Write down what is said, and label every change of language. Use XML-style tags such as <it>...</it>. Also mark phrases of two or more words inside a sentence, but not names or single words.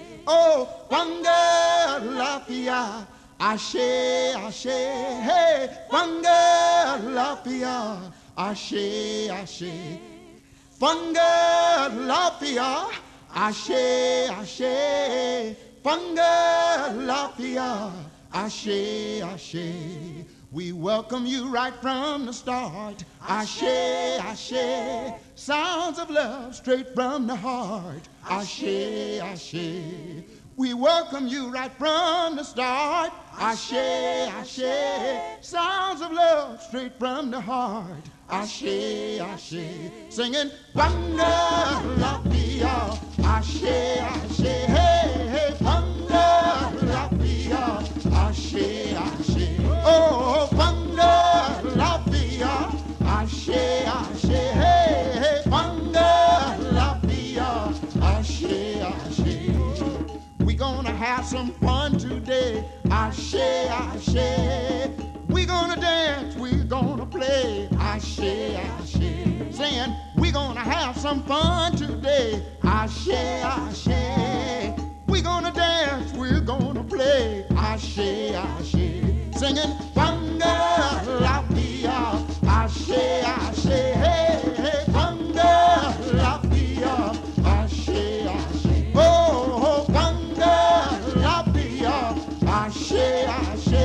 <yo>Oh, funga lafia, ashe, ashe. Hey, funga lafia, ashe, ashe. Funga lafia, ashe, ashe. Funga lafia, ashe, ashe.</yo> <en>We welcome you right from the start.</en> <yo>Ashe, ashe.</yo> <en>Sounds of love straight from the heart.</en> <yo>Ashe, ashe.</yo> <en>We welcome you right from the start.</en> <yo>Ashe, ashe.</yo> <en>Sounds of love straight from the heart.</en> <yo>Ashe, ashe. Singing Funga lafia, ashe, ashe. Hey, hey, Funga lafia, ashe, ashe. Oh, Funga lafia, ashe, ashe. Hey, hey, Funga lafia, ashe, ashe.</yo> <en>We gonna have some fun today.</en> <yo>Ashe, ashe.</yo> <en>We gonna dance, we gonna play.</en> <yo>Ashe, ashe.</yo> <en>Saying we gonna have some fun today.</en> <yo>Ashe, ashe.</yo> <en>We gonna dance, we're gonna play.</en> <yo>Ashe, ashe. Singing Funga lafia, ashe, ashe. Hey, hey, Funga lafia, ashe, ashe. Oh, Funga lafia, ashe, ashe.</yo>